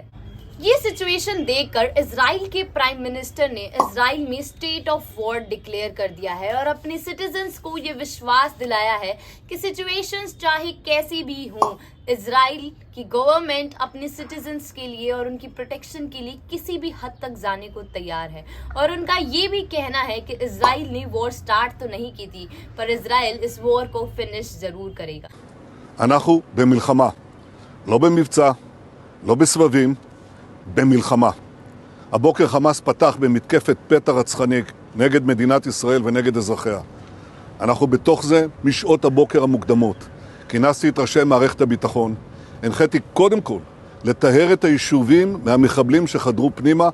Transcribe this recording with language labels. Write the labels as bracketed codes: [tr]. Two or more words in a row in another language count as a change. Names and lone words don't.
[hi] ये सिचुएशन देखकर इजराइल के [en] prime minister [hi] ने इजराइल में [en] state of war declare [hi] कर दिया है और अपने सिटीजन्स को ये विश्वास दिलाया है कि सिचुएशंस चाहे कैसी भी हों, इजराइल की गवर्नमेंट अपने सिटीजन्स के लिए और उनकी प्रोटेक्शन के लिए किसी भी हद तक जाने को तैयार है। और उनका ये भी कहना है कि इजराइल ने [en] war start [hi] तो नहीं की थी, पर इजराइल इस वॉर को फिनिश जरूर करेगा। [he] אנחנו במלחמה, לא במבצע, לא בסבבים, במלחמה. הבוקר חמאס פתח במתקפת פתע רצחני נגד מדינת ישראל ונגד אזרחיה. אנחנו בתוך זה משעות הבוקר המוקדמות. כינסתי את ראשי מערכת הביטחון, הנחיתי קודם כל לטהר את היישובים מהמחבלים שחדרו פנימה.